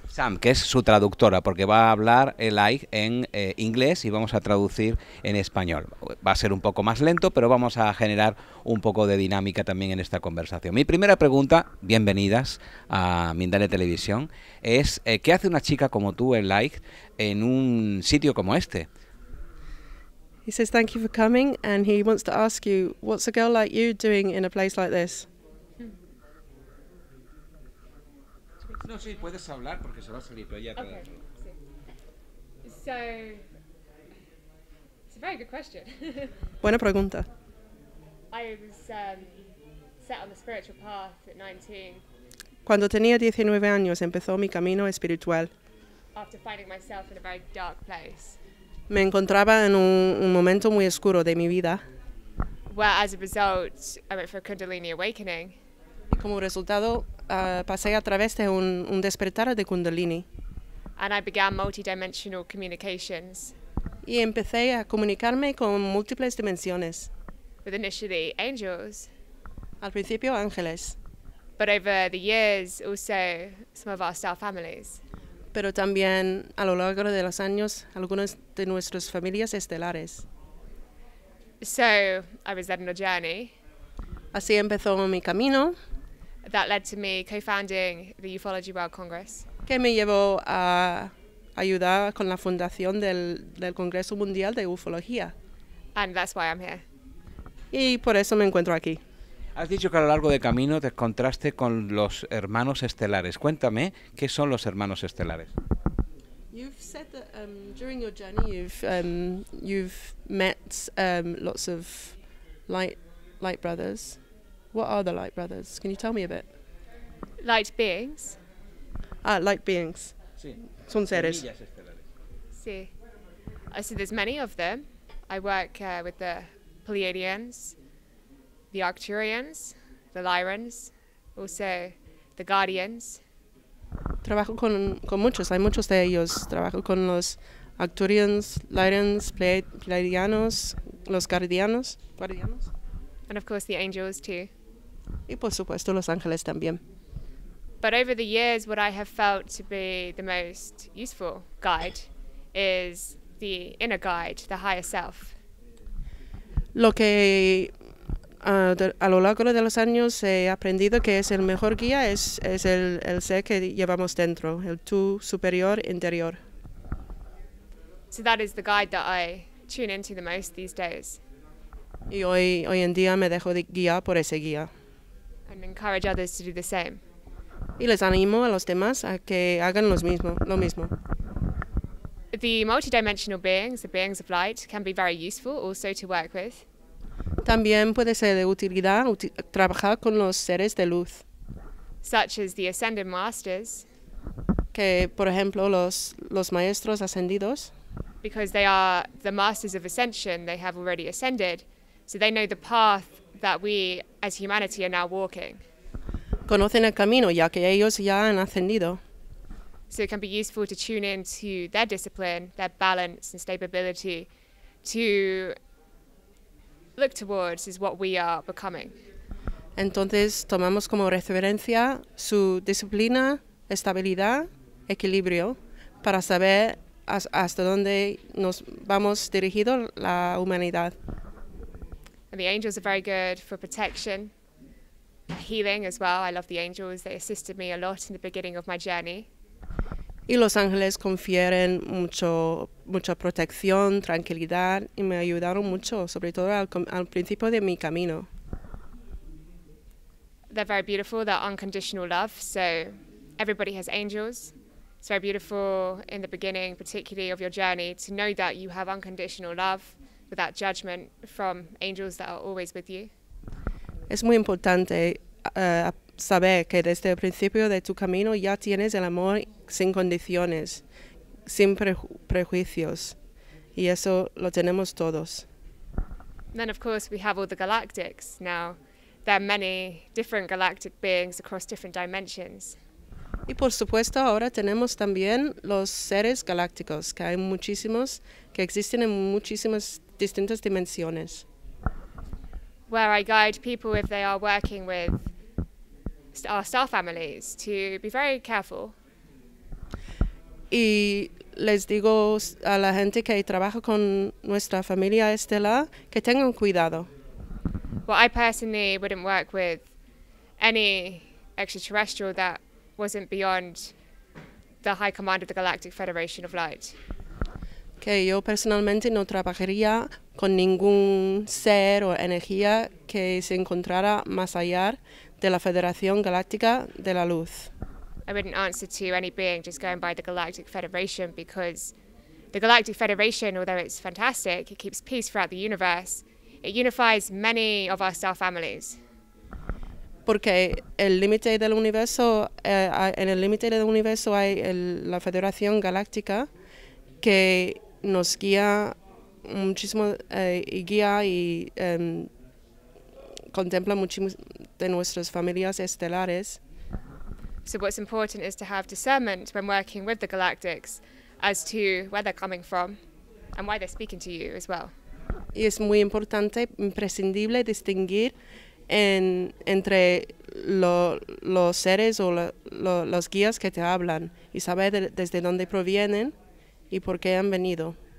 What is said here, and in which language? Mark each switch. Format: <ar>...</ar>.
<es>Sam, que es su traductora, porque va a hablar el Like en inglés y vamos a traducir en español. Va a ser un poco más lento, pero vamos a generar un poco de dinámica también en esta conversación. Mi primera pregunta, bienvenidas a Mindalia Televisión, es ¿qué hace una chica como tú, el Like, en un sitio como este?</es> <en>He says thank you for coming, and he wants to ask you, what's a girl like you doing in a place like this?</en> <es>No, sí, puedes hablar porque se va a salir, pero ya</es> <en>Okay. So, it's a very good question.</en> <es>Buena pregunta.</es> <en>I was set on the spiritual path at 19</en> <es>Cuando tenía 19 años empezó mi camino espiritual.</es> <en>after finding myself in a very dark place,</en> <es>Me encontraba en un momento muy oscuro de mi vida</es> <en>where as a result I went for a Kundalini awakening,</en> <es>y como resultado pasé a través de un despertar de Kundalini</es> <en>and I began multidimensional communications</en> <es>y empecé a comunicarme con múltiples dimensiones.</es> <en>with initially angels,</en> <es>Al principio ángeles,</es> <en>but over the years also some of our star families.</en> <es>pero también a lo largo de los años algunas de nuestras familias estelares.</es> <en>So I was then on a journey</en> <es>Así empezó mi camino,</es> <en>that led to me co-founding the Ufology World Congress,</en> <es>que me llevó a ayudar con la fundación del Congreso Mundial de Ufología.</es> <en>and that's why I'm here.</en> <es>Y por eso me encuentro aquí. Has dicho que a lo largo del camino te encontraste con los hermanos estelares. Cuéntame, ¿qué son los hermanos estelares?</es> <en>You've said that during your journey you've met lots of light brothers. What are the light brothers? Can you tell me a bit? Light beings. Light beings.</en> <es>Sí. Son seres.</es> <en>See, so there's many of them. I work with the Pleiadians, the Arcturians, the Lyrans, also the Guardians.</en> <es>Trabajo con muchos, hay muchos de ellos. Trabajo con los Arcturians, Lyrans, Pleiadianos, los Guardianos.</es> <en>And of course the angels too.</en> <es>Y por supuesto los ángeles también.</es> <en>But over the years, what I have felt to be the most useful guide is the inner guide, the higher self.</en> <es>Lo que a lo largo de los años he aprendido que es el mejor guía es el ser que llevamos dentro, el tú superior interior.</es> <en>So that is the guide that I tune into the most these days</en> <es>Y hoy en día me dejo de guiar por ese guía.</es> <en>and encourage others to do the same.</en> <es>Y les animo a los demás a que hagan lo mismo.</es> <en>The multidimensional beings, the beings of light, can be very useful also to work with.</en> <es>También puede ser de utilidad trabajar con los seres de luz,</es> <en>Such as the Ascended Masters,</en> <es>que por ejemplo los maestros ascendidos,</es> <en>because they are the masters of ascension, they have already ascended, so they know the path that we as humanity are now walking.</en> <es>conocen el camino ya que ellos ya han ascendido.</es> <en>So it can be useful to tune into their discipline, their balance and stability to look towards is what we are becoming.</en> <es>Entonces tomamos como referencia su disciplina, estabilidad, equilibrio, para saber hasta dónde nos vamos dirigido la humanidad.</es> <en>And the angels are very good for protection, healing as well. I love the angels. They assisted me a lot in the beginning of my journey.</en> <es>Y los ángeles confieren mucha protección, tranquilidad y me ayudaron mucho, sobre todo al principio de mi camino.</es> <en>They're very beautiful. They're unconditional love. So everybody has angels. It's very beautiful in the beginning, particularly of your journey, to know that you have unconditional love without judgment from angels that are always with you.</en> <es>Es muy importante saber que desde el principio de tu camino ya tienes el amor sin condiciones, sin prejuicios, y eso lo tenemos todos.</es> <en>And then, of course, we have all the galactics. Now, there are many different galactic beings across different dimensions.</en> <es>Y por supuesto ahora tenemos también los seres galácticos, que hay muchísimos, que existen en muchísimas distintas dimensiones.</es> <en>where I guide people if they are working with our star families to be very careful.</en> <es>Y les digo a la gente que trabaja con nuestra familia estelar que tengan cuidado.</es> <en>Well, I personally wouldn't work with any extraterrestrial that wasn't beyond the High Command of the Galactic Federation of Light.</en> <es>Que yo personalmente no trabajaría con ningún ser o energía que se encontrara más allá de la Federación Galáctica de la Luz.</es> <en>I wouldn't answer to any being just going by the Galactic Federation, because the Galactic Federation, although it's fantastic, it keeps peace throughout the universe. It unifies many of our star families.</en> <es>Porque el límite del universo, en el límite del universo hay la Federación Galáctica que nos guía muchísimo y guía y contempla muchísimo de nuestras familias estelares.</es> <en>So what's important is to have discernment when working with the galactics as to where they're coming from and why they're speaking to you as well.</en> <es>Y es muy importante, imprescindible distinguir entre los seres o los guías que te hablan y saber desde dónde provienen y por qué han venido.</es>